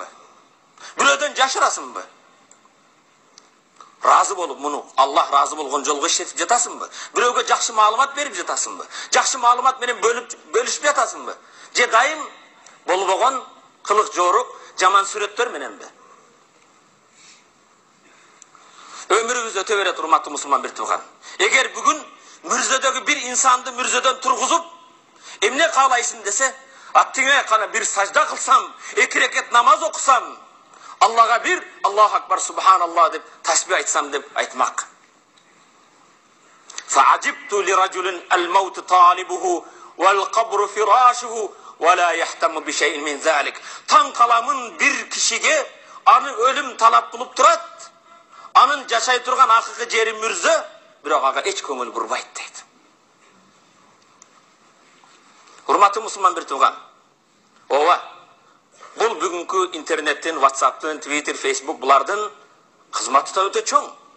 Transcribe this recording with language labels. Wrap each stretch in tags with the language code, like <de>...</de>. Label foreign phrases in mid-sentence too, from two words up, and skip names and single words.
<ky>Бирөөдөн жашырасыңбы? Разы болуп муну Аллах разы болгон жолго иштетип жатасыңбы? Бирөөгө жакшы маалымат берип жатасыңбы? Жакшы маалымат менен бөлүшүп жатасыңбы? Же дайым болбогон кылык жорук, жаман сүрөттөр мененби? Ömrümüz öte berет, урматтуу мусулман бир тууган. Эгер бүгүн мүрзөдөгү бир инсанды мүрзөдөн тургузуп, эмне каалайсың десе, аттиңе кана бир сажда кылсам, 2 рекет намаз окусам, Аллага бир</ky> <ar>الله أكبر سبحان الله</ar> <ky>деп тасбih айтсам деп айтмак.</ky> <ar>فأعجب لرجل الموت طالبه والقبر فراشه ولا يهتم بشيء من ذلك.</ar> <ky>Таң каламын бир кишиге аны өлүм талап кылып турат. Анын жашай турган акыркы жери мүрзө, бирок ага эч көңүл бурбайт дейт. Урматтуу мусулман бир тууган. Ооба. Бул бүгүнкү интернеттен, WhatsApp'тын, Twitter, Facebook булардын кызматы да өтө чоң.</ky>